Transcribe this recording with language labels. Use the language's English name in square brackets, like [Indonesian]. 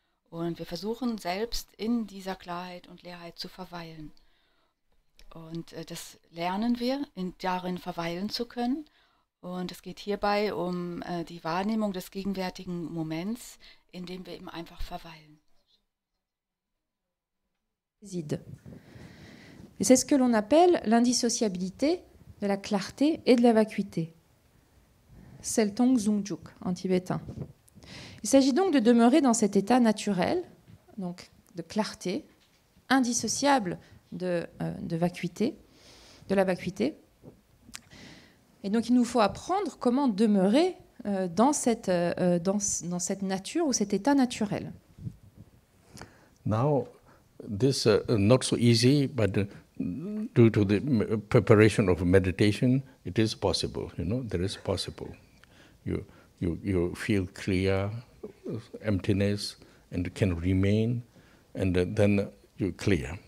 [German] Und wir versuchen selbst in dieser Klarheit und Leerheit zu verweilen. Und das lernen wir, darin verweilen zu können. Und es geht hierbei um die Wahrnehmung des gegenwärtigen Moments, in dem wir eben einfach verweilen. [French] Et c'est ce que l'on appelle l'indissociabilité de la clarté et de la vacuité. Seltong Zungjuk en tibétain. Il s'agit donc de demeurer dans cet état naturel, donc de clarté, indissociable de vacuité, de la vacuité, Et donc il nous faut apprendre comment demeurer dans cette nature ou cet état naturel. [English] Now, this not so easy, but due to the preparation of meditation, it is possible. You know, there is possible. You feel clear, emptiness, and it can remain, and then you clear.